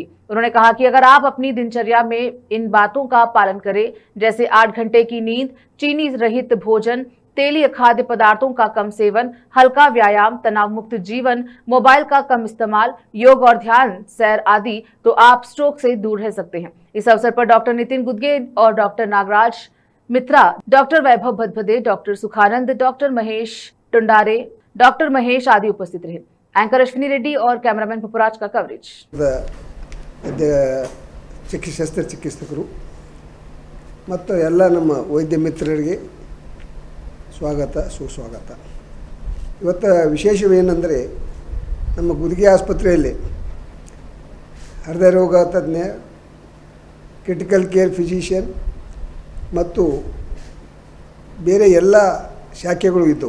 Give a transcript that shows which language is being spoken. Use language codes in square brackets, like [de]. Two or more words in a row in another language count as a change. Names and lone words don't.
[hi] उन्होंने कहा कि अगर आप अपनी दिनचर्या में इन बातों का पालन करें, जैसे 8 घंटे की नींद, चीनी रहित भोजन, तेलीय खाद्य पदार्थों का कम सेवन, हल्का व्यायाम, तनाव मुक्त जीवन, मोबाइल का कम इस्तेमाल, योग और ध्यान, सैर आदि, तो आप स्ट्रोक से दूर रह सकते हैं। इस अवसर पर डॉक्टर नितिन गुदगे और डॉक्टर नागराज मित्रा, डॉक्टर वैभव भदभदे, डॉक्टर सुखानंद, डॉक्टर महेश टुंडारे, डॉक्टर महेश आदि उपस्थित रहे। एंकर अश्विनी रेड्डी और कैमरामैन पपुराज का कवरेज। [kn] ಶಸ್ತ್ರಚಿಕಿತ್ಸಕರು ಮತ್ತು ಎಲ್ಲ ನಮ್ಮ ವೈದ್ಯ ಮಿತ್ರರಿಗೆ ಸ್ವಾಗತ, ಸುಸ್ವಾಗತ. ಇವತ್ತು ವಿಶೇಷವೇನೆಂದರೆ ನಮ್ಮ ಗುದಗಿ ಆಸ್ಪತ್ರೆಯಲ್ಲಿ ಹೃದಯ ರೋಗ ತಜ್ಞ, [en] critical care physician [kn] ಮತ್ತು ಬೇರೆ ಎಲ್ಲ ಶಾಖೆಗಳು ಇದ್ದವು.